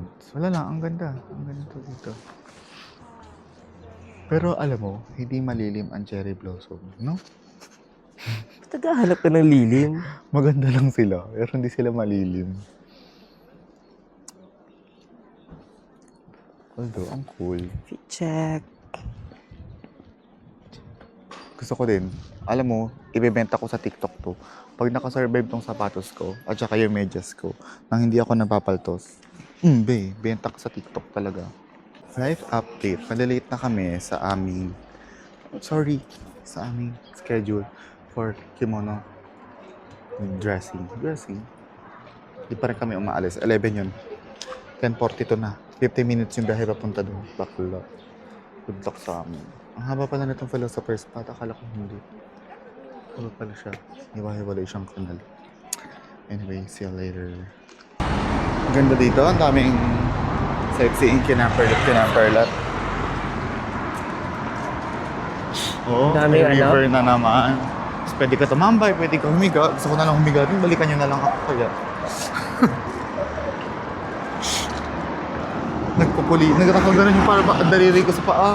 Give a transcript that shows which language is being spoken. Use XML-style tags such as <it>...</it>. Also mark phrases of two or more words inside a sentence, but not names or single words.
<tl>So, wala lang, ang ganda dito. Pero alam mo, hindi malilim ang</tl> <en>cherry blossom,</en> <tl>no? Tagahanap ka ng lilim. Maganda lang sila, pero hindi sila malilim. Although, ang cool.</tl> <en>Fit check.</en> <tl>Gusto ko din. Alam mo, ibebenta ko sa TikTok to. Pag nakasurvive tong sapatos ko, at saka yung medyas ko, nang hindi ako napapaltos, benta ko sa TikTok talaga.</tl> <en>Life update.</en> <tl>Malilate na kami sa aming schedule</tl> <en>for kimono dressing.</en> <tl>Di pa rin kami umaalis. 11 yun. 10:42 na. 50 minutes yung biyahe papunta doon. Bakla.</tl> <en>Good luck</en> <tl>sa amin. Ang haba pala nitong Philosopher's Path. Akala ko hindi. Haba pala siya. Hiwa-hiwalay siyang kanal.</tl> <en>Anyway, see you later.</en> <tl>Ang ganda dito. Ang daming sightseeing kinamperlat. Oo, Daming may river na naman. Tapos pwede ka tumambay, pwede ka humiga. Gusto ko na lang humiga rin. Balikan nyo na lang ako kaya. Nagkakaganon yung para ba daliri ko sa paa.</tl>